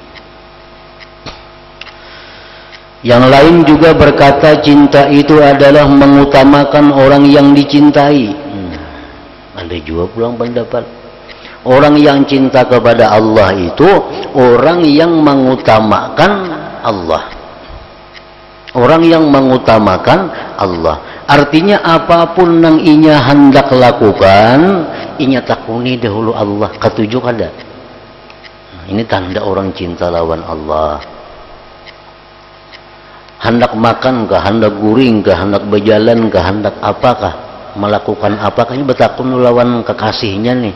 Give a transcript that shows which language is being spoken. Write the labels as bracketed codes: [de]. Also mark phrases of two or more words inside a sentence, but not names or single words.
[bjn] Yang lain juga berkata cinta itu adalah mengutamakan orang yang dicintai. Ada juga pulang pendapat. Orang yang cinta kepada Allah itu orang yang mengutamakan Allah. Orang yang mengutamakan Allah. Artinya apapun yang inya hendak lakukan, inya takuni dahulu Allah. Ketujuh kada. Ini tanda orang cinta lawan Allah. Hendak makan kah, hendak guring kah, hendak berjalan kah, hendak apakah, melakukan apakah, ini betakun lawan kekasihnya nih.